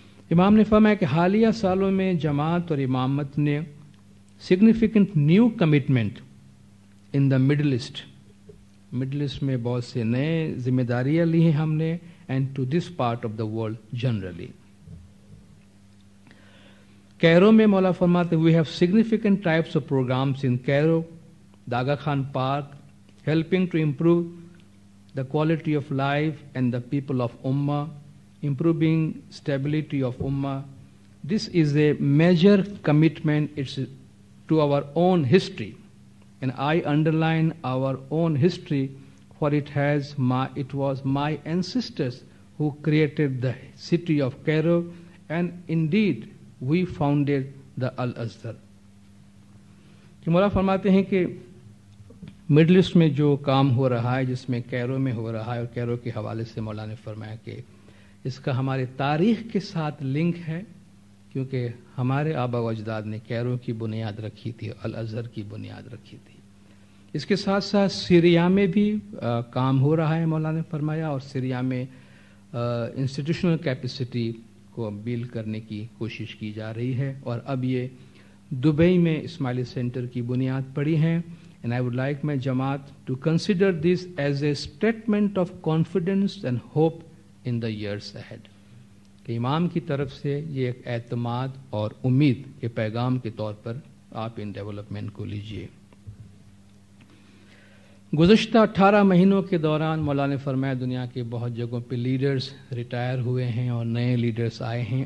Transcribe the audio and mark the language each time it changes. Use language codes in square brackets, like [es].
[ur] امام نے فرمایا کہ حالیہ سالوں میں جماعت اور امامت نے [en] significant new commitment in the Middle East [ur] میں بہت سے نئے ذمہ داریاں لی ہیں ہم نے, [en] And to this part of the world generally. [ur] کیرو میں مولا فرماتے [en] We have significant types of programs in Cairo, داغا Khan park, helping to improve the quality of life and the people of Ummah, improving stability of Ummah. This is a major commitment. It's to our own history, and I underline our own history, for it was my ancestors who created the city of Cairo, and indeed we founded the Al-Azhar. [ur] کہ مولا فرماتے ہیں کہ middle asset میں جو کام ہو رہا ہے, جس میں کیرو میں ہو رہا ہے, اور کیرو کے حوالے سے مولا نے فرمایا کہ اس کا ہمارے تاریخ کے ساتھ لنک ہے, کیونکہ ہمارے آبا و اجداد نے کیرو کی بنیاد رکھی تھی, الازہر کی بنیاد رکھی تھی. اس کے ساتھ ساتھ سیریا میں بھی کام ہو رہا ہے مولا نے فرمایا, اور سیریا میں انسٹیٹیوشنل کیپیسٹی کو بلڈ کرنے کی کوشش کی جا رہی ہے, اور اب یہ دبئی میں اسماعیلی سینٹر کی بنیاد پڑی ہیں. [en] And I would like my Jamaat to consider this as a statement of confidence and hope in the years ahead. [ur] کہ امام کی طرف سے یہ ایک اعتماد اور امید کے پیغام کے طور پر آپ ان ڈیولپمنٹ کو لیجئے. گزشتہ 18 مہینوں کے دوران مولا نے فرمایا دنیا کے بہت جگہوں پہ لیڈرز ریٹائر ہوئے ہیں اور نئے لیڈرز آئے ہیں.